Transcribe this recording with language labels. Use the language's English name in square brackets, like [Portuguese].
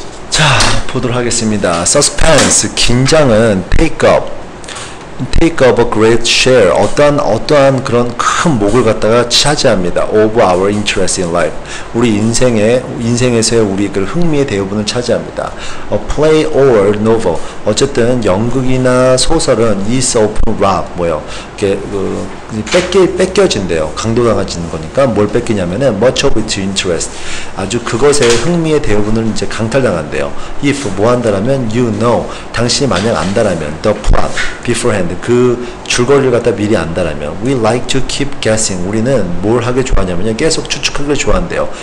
[Korean] 자, 보도록 하겠습니다. Suspense, 긴장은 [English] take up a great share, [Korean] 어떠한 그런 큰 목을 갖다가 차지합니다. [English] of our interest in life, [Korean] 우리 인생에서의 우리 그 흥미의 대부분을 차지합니다. [English] A play or novel, [Korean] 어쨌든 연극이나 소설은 [English] is often robbed, [Korean] 뭐요? 이렇게 뺏겨진대요. 강도당해지는 거니까 뭘 뺏기냐면은 [English] much of its interest, [Korean] 아주 그것의 흥미의 대부분을 이제 강탈당한대요. If 뭐 한다라면 [English] you know, [Korean] 당신이 만약 안다라면 [English] the plot beforehand, [Korean] 그 줄거리를 갖다 미리 안다라면 [English] we like to keep guessing, [Korean] 우리는 뭘 하기 좋아하냐면요, 계속 추측하기를 좋아한대요.